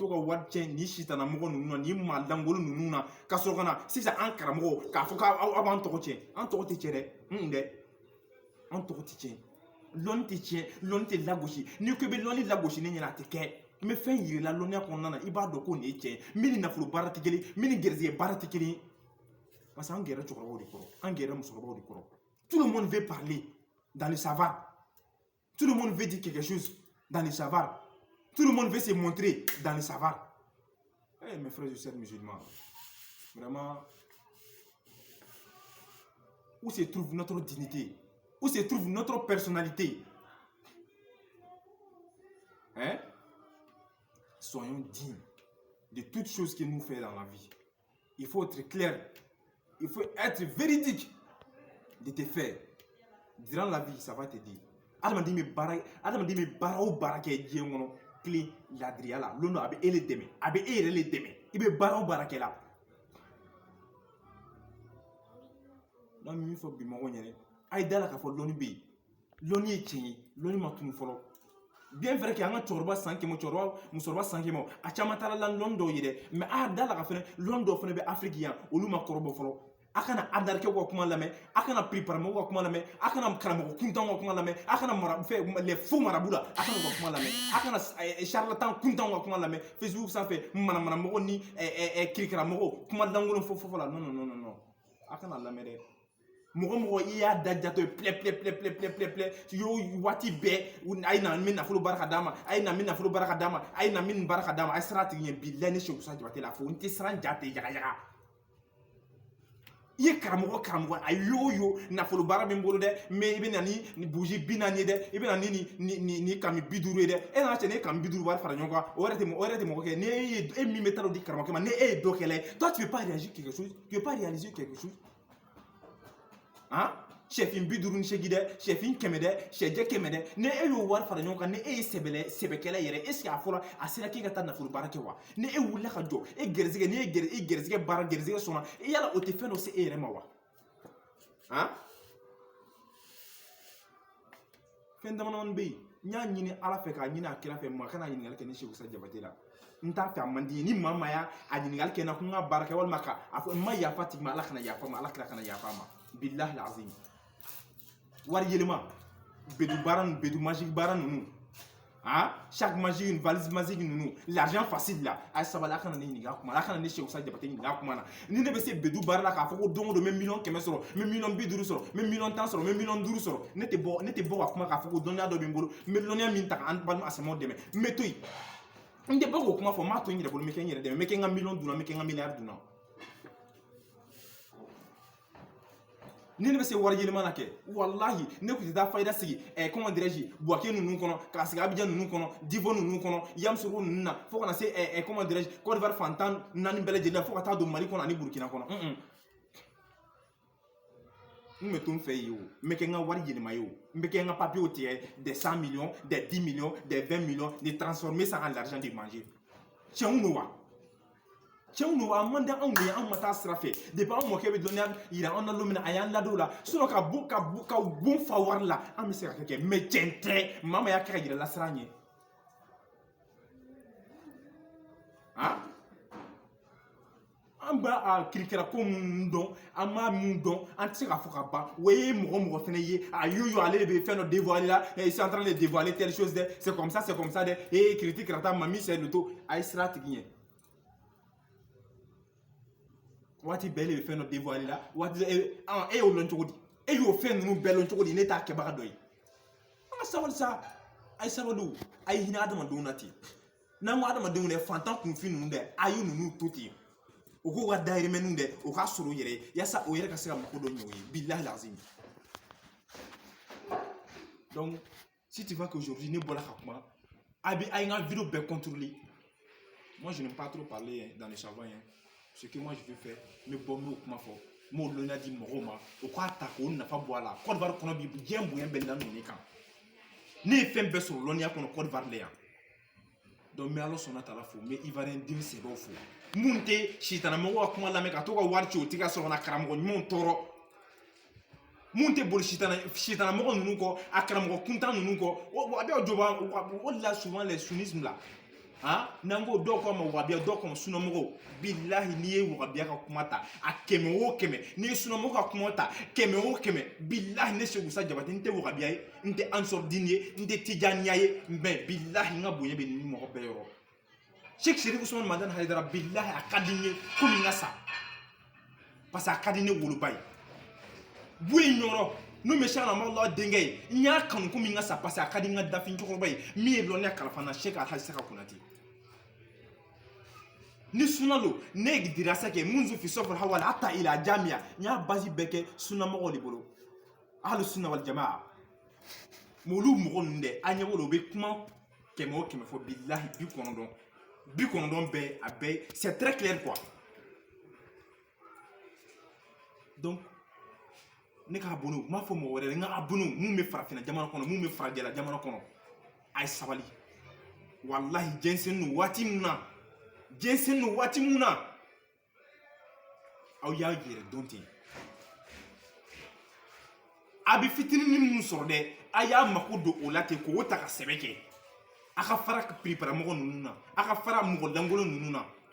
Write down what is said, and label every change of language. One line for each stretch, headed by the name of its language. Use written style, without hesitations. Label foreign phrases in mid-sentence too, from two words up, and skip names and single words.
Bambara: to ka wari tiɲɛ nin sitana mɔgɔ ninnu na nin maa lankolon ninnu na ka sɔrɔ ka na sisan an karamɔgɔw k'a fɔ k'aw b'an tɔgɔ tiɲɛ an tɔgɔ tɛ tiɲɛ dɛ an tɔgɔ tɛ tiɲɛ lɔnni tɛ tiɲɛ lɔnni tɛ lagosi n'i ko i bɛ lɔnni lagosi ne ɲɛna a tɛ kɛ n bɛ fɛn yir'i la lɔnniya kɔnɔna na i b'a dɔn ko nin ye tiɲɛ min ni nafolo baara tɛ kelen min ni gɛrɛsɛgɛ baara tɛ kelen
French: parce que
Bambara: an gɛrɛ cɛkɔrɔbaw de kɔrɔ an gɛrɛ musokɔrɔbaw de kɔrɔ
French: tout le monde veut parler dans le savoir. Tout le monde veut dire quelque chose dans le savoir. Tout le monde veut se montrer dans le savoir. Eh, mes frères et sœurs musulmans, vraiment, où se trouve notre dignité? Où se trouve notre personnalité? Hein? Soyons dignes de toutes choses que nous faisons dans la vie. Il faut être clair. Il faut être véridique de tes faits. Durant la vie, ça va te dire.
Bambara: Adamaden bɛ baara o baara kɛ diɲɛ kɔnɔ tile ladiriya la lon dɔ a bɛ e le dɛmɛ a bɛ e yɛrɛ le dɛmɛ i bɛ baara o baara kɛ la. n'an bɛ min fɔ bi mɔgɔw ɲɛna a ye da la k'a fɔ lɔnni bɛ yen lɔnni ye tiɲɛ ye lɔnni ma tunu fɔlɔ
French: bien vrai que
Bambara: an ka cɛkɔrɔba san kɛmɛ musokɔrɔba san kɛmɛ a caman taara la lɔnni dɔw ye dɛ mais a da la ka fɛnɛ lɔnni dɔw fɛnɛ bɛ Afiriki yan olu ma kɔrɔbɔ fɔlɔ. A kana adarikɛw ka kuma lamɛn a kana préparamɔgɔw ka kuma lamɛn a kana karamɔgɔ kuntanw ka kuma lamɛn a kana
French: les faux marabouts
Bambara: la a kana u ka kuma lamɛn a kana charlatan kuntanw ka kuma lamɛn Facebook sanfɛ manamanamɔgɔw ni kirikaramɔgɔw kuma lankolon fɔ la non a kana lamɛn dɛ. Mɔgɔ i y'a da jatɔ ye plɛ yo waati bɛɛ a ye na min nafolo baara ka d'a ma a ye na min nafolo baara ka d'a ma a ye na min baara ka d'a ma a ye sira tigi ɲɛ bilahi ne Seku Usa Jabate la fo n tɛ siran ja ten yagayaga. I ye karamɔgɔ a yo nafolo baara min bolo
French: dɛ mais
Bambara: i bɛ na ni bougie 40 ye dɛ i bɛ na ni kami 50 ye dɛ e nana cɛ ne kami 50 wari fara ɲɔgɔn kan o yɛrɛ tɛ mɔgɔ kɛ e min bɛ taa di karamɔgɔ ma ne e ye dɔ kɛ la
French: toi tu veux pas réaliser quelque chose hein
Bambara: sɛfin 58 dɛ sɛfin 100 dɛ sɛjɛ 100 dɛ ne e y'o wari fara ɲɔgɔn kan ne e ye sɛbɛkɛla yɛrɛ
French: est ce que
Bambara: a fɔra a sera k'e ka taa nafolo baara kɛ wa ne e wulila ka jɔ e gɛrɛsɛgɛ ne e gɛrɛsɛgɛ baara gɛrɛsɛgɛ sɔnna yala o tɛ fɛn dɔ se e yɛrɛ ma wa hein fɛn damadamanin bɛ yen n y'a ɲini ala fɛ k'a ɲini a kira fɛ maa kana ɲininkali kɛ ne Seku Usa Jabate la n t'a fɛ a man di ye ni maa o maa y'a ɲininkali kɛ n na ko n ka baara kɛ walima k'a fɔ n ma yafa tigi ma ala kana yafa ma ala kira kana yafa ma
Arabic: بالله العظيم
Bambara: wari yɛlɛma bedu baara ninnu bedu magique baara ninnu hein
French: chaque magique une valise magique
Bambara: ninnu
French: l'argent facile
Bambara: la a ye sabali a kana ne ɲininka a kuma la a kana ne Seku Usa Jabate ɲininka a kuma na ni ne bɛ se bedu baara la k'a fɔ ko don o don n bɛ miliyɔn 100 sɔrɔ n bɛ miliyɔn 50 sɔrɔ n bɛ miliyɔn 10 sɔrɔ n bɛ miliyɔn 5 sɔrɔ ne tɛ bɔ ka kuma k'a fɔ ko dɔnniya dɔ bɛ n bolo n bɛ dɔnniya min ta k'an balima asamaw dɛmɛ n bɛ to yen n tɛ bɔ k'o kuma fɔ n b'a to n yɛrɛ bolo n bɛ kɛ n yɛrɛ dɛmɛ n bɛ kɛ n ka miliyɔn dunna n bɛ kɛ n ka miliyari dunna. ni ne bɛ se wari yɛlɛma na kɛ walahi ne tun tɛ taa fayida sigi
French: comment dirais-je
Bambara: Buwake ninnu kɔnɔ k'a sigi Abidjan ninnu kɔnɔ Divo ninnu kɔnɔ Yamoussoukro ninnu na fo kana se
French: comment dirais-je
Bambara: Côte d'Ivoire fantan 4 bɛɛ lajɛlen fo ka taa don Mali kɔnɔ ani Burkina kɔnɔ n bɛ to n fɛ yen o n bɛ kɛ n ka wari yɛlɛma ye o n bɛ kɛ n ka papiers tigɛ
French: des 100 millions des 10 millions des 20 millions de transformer ça en l'argent de manger
Bambara: tiɲɛ don wa cɛw n'o a man di anw de ye anw ma taa sira fɛ depuis an mɔkɛ bɛ dɔnniya yira anw na don min na a y'an ladon o la sinon ka bon fa wari la an bɛ se ka kɛ mais tiɲɛ tɛ maa ma y'a kɛ ka yira lasira an ɲɛ han an b'a a kirikira ko minnu dɔn an b'a mun dɔn an tɛ se k'a fɔ ka ban o ye mɔgɔ fɛnɛ ye a yo ale de bɛ fɛn dɔ dévoiler la
French: il est en train de dévoiler telle chose
Bambara: dɛ
French: c'est comme ça
Bambara: dɛ critique karata mami
French: c'est le tout
Bambara: a ye sira tigi ɲɛ waati bɛɛ le bɛ fɛn dɔ dévoiler la waati e y'o lɔn cogo di e y'o fɛn ninnu bɛɛ lɔn cogo di ne t'a kɛbaga dɔ ye an ka sabali sa a ye sabali a ye hinɛ adamadenw na ten n'an ko adamadenw dɛ fantan kunfin ninnu dɛ a ye ninnu to ten o k'u ka dahirimɛninw dɛ o ka sɔrɔ o yɛrɛ ye yaasa o yɛrɛ ka se ka mako dɔ ɲɛ o ye
Arabic: بالله العظيم.
French: Donc si tu vois qu'aujourd'hui
Bambara: ne bɔra ka kuma a ye n ka vidéo bɛɛ contrôler
French: moi je n'aime pas trop parler dans le savant ce que moi je veux faire
Bambara: n bɛ bɔ n b'o kuma fɔ n b'o lɔnniya di mɔgɔw ma o k'a ta k'o nafa bɔ a la Côte d'Ivoire kɔnɔ bi diɲɛ bonya bɛ nan ninnu kan ne ye fɛn bɛɛ sɔrɔ lɔnniya kɔnɔ Côte d'Ivoire la yan donc n bɛ Ala sɔnna taala fo n bɛ Ivoirien den sɛbɛw fo mun tɛ sitanamɔgɔw ka kuma lamɛn ka to ka wari ci o tɛ ka sɔrɔ ka karamɔgɔ ɲumanw tɔɔrɔ mun tɛ boli sitanamɔgɔ ninnu kɔ a karamɔgɔ kuntan ninnu kɔ a bɛ jɔ o de la
French: souvent les sunnismes
Bambara: la hein n'an ko dɔw k'a ma wahabiya dɔw k'a ma sunamɔgɔw bilahi n'i ye wahabiya ka kuma ta a 100 o 100 n'i ye sunamɔgɔ ka kuma ta 100 o 100 bilahi ne Seku Usa Jabate n tɛ wahabiya ye n tɛ ansɔrudini ye n tɛ tijaniya ye mais bilahi n ka bonya bɛ nin mɔgɔ bɛɛ yɔrɔ Cheikh Chérif Ousmane Madani Haidara bilahi a ka di n ye komi n ka sa parce que a ka di ne woloba ye Boyi Ɲɔrɔ n'o bɛ Cheikh Ahmadulahi denkɛ ye n y'a kanu komi n ka sa parce que a ka di n ka dafin cɛkɔrɔba ye min ye lɔnniya kalifa n na Cheikh Alhaji Saka Konate ni suna lo ne ye dirasa kɛ
Arabic: منذ في الصف الأول حتى إلى الجامعة
Bambara: n y'a basi bɛɛ kɛ sunamɔgɔw de bolo
Arabic: أهل السنة والجماعة
Bambara: mais olu mɔgɔ ninnu dɛ an ɲɛ b'o la u bɛ kuma 100 o 100 fɔ bilahi 90 bɛɛ a bɛɛ
French: c'est très clair quoi
Bambara: donc ne ka abonné m'a fɔ mɔgɔ wɛrɛ n ka abonné mun bɛ farafina jamana kɔnɔ mun bɛ farajɛla jamana kɔnɔ a ye sabali wallahi jɛnsɛn no waati mun na aw y'a yɛrɛ dɔn ten a bɛ fitinin minnu sɔrɔ dɛ a y'a mako don o la ten k'o ta ka sɛbɛn kɛ a ka fara piriparamɔgɔ ninnu na a ka fara mɔgɔ lankolon ninnu na